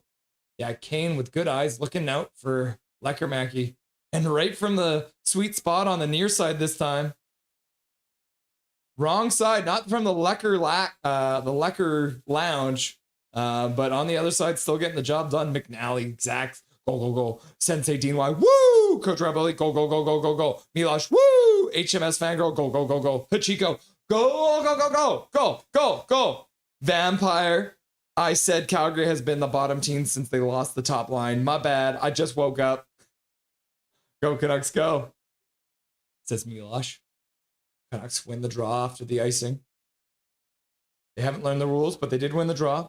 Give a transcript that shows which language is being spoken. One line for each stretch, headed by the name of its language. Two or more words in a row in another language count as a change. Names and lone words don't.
English: Yeah, Kane with good eyes looking out for Lecker-Mackey. And right from the sweet spot on the near side this time. Wrong side, not from the Lecker lounge, but on the other side, still getting the job done. McNally, Zach, go, go, go. Sensei Dean Y, woo! Coach Rabelli, go, go, go, go, go, go. Milosh, woo! HMS Fangirl, go, go, go, go. Hachiko, go, go, go, go, go, go, go. Vampire. I said Calgary has been the bottom team since they lost the top line. My bad. I just woke up. Go, Canucks, go. Says Milosh. Canucks win the draw after the icing. They haven't learned the rules, but they did win the draw.